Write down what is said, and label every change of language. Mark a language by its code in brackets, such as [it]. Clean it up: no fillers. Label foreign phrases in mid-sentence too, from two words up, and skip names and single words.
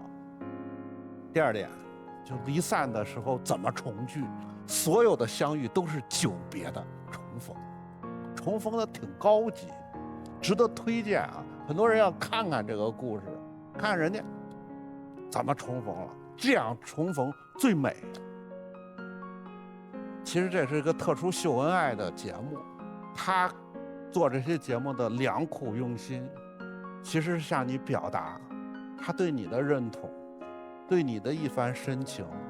[zh] 第二點，就離散的時候怎麼重聚？所有的相遇都是久別的重逢，重逢的挺高級，值得推薦啊！很多人要看看這個故事，看看人家怎麼重逢了，這樣重逢最美。其實這是一個特殊秀恩愛的節目，他做這些節目的良苦用心，其實是向你表達他對你的認同，對你的一番深情。